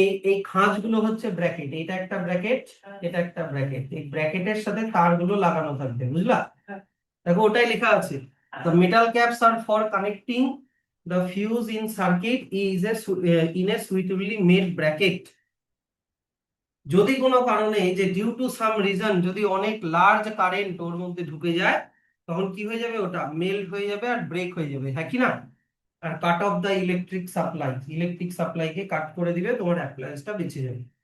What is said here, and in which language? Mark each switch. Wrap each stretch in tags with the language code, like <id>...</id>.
<bn>এই খাঁজগুলো হচ্ছে ব্র্যাকেট, এটা একটা ব্র্যাকেট, এটা একটা ব্র্যাকেট, এই ব্র্যাকেটের সাথে তারগুলো লাগানো থাকবে, বুঝলা? দেখো ওটাই লেখা আছে</bn> <en>the metal caps are for connecting the fuse in circuit is in a suitably made bracket.</en> <bn>যদি কোনো কারণে এই যে</bn> <en>due to some reason,</en> <bn>যদি অনেক লার্জ কারেন্ট ওর মধ্যে ঢুকে যায় তখন কি হয়ে যাবে, ওটা মেল্ট হয়ে যাবে আর ব্রেক হয়ে যাবে, হ্যাঁ কি না? আর কাট অফ দা ইলেকট্রিক সাপ্লাইকে কাট করে দিবে, তোমার অ্যাপ্লায়েন্সটা বেঁচে যাবে।</bn>